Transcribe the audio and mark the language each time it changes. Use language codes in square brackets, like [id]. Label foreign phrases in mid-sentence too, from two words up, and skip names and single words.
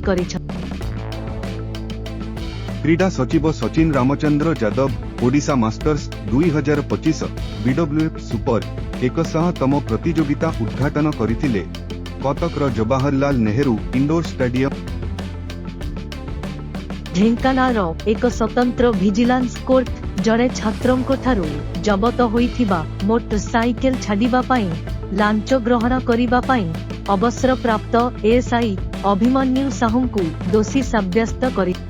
[or] କ୍ରୀଡ଼ା ସଚିବ ସଚିନ ରାମଚନ୍ଦ୍ର ଯାଦବ ଓଡ଼ିଶା ମାଷ୍ଟର୍ସ 2025 ବିଡବ୍ଲୁଏଫ ସୁପର 100ତମ ପ୍ରତିଯୋଗିତା ଉଦ୍‌ଘାଟନ କରିଥିଲେ। କଟକର ଜବାହରଲାଲ ନେହେରୁ ଇଣ୍ଡୋର ଷ୍ଟାଡିୟମ ଢେଙ୍କାନାଳ ଏକ ସ୍ୱତନ୍ତ୍ର [en] vigilance court [or] ଯେଉଁଠି ଛାତ୍ରଙ୍କ ଠାରୁ ଜବତ ହୋଇଥିବା ମୋଟରସାଇକେଲ ଛାଡ଼ିବା ପାଇଁ ଲାଞ୍ଚ ଗ୍ରହଣ କରିବା ପାଇଁ ଅବସରପ୍ରାପ୍ତ ଏଏସଆଇ ଅଭିମନ୍ୟୁ ସାହୁ କୁ ଦୋଷୀ ସାବ୍ୟସ୍ତ କରି।